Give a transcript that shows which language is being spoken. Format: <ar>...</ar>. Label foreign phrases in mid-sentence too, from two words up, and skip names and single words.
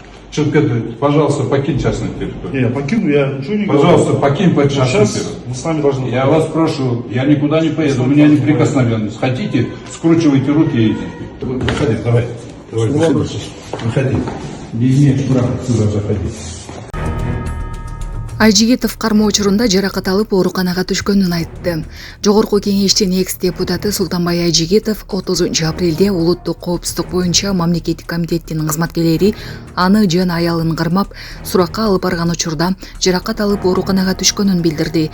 <ru>Пожалуйста, покинь частную территорию. Я покину, я ничего не говорю. Пожалуйста, покинь частную Сейчас территорию. мы с вами должны... Я вас прошу, я никуда не поеду, у меня неприкосновенность. Хотите, скручивайте руки и идите. Выходи, давай. Выходи. Не имеешь права сюда заходить.</ru> <ky>Айжигитов кармоо учурунда жаракат алып ооруканага түшкөнүн айтты. Жогорку кеңештин экс-депутаты Султанбай Айжигитов 30 апрелде улуттук коопсуздук боюнча мамлекеттик комитеттин кызматкерлери аны жана аялын кармап, суракка алып барган учурда жаракат алып ооруканага түшкөнүн билдирди.</ky>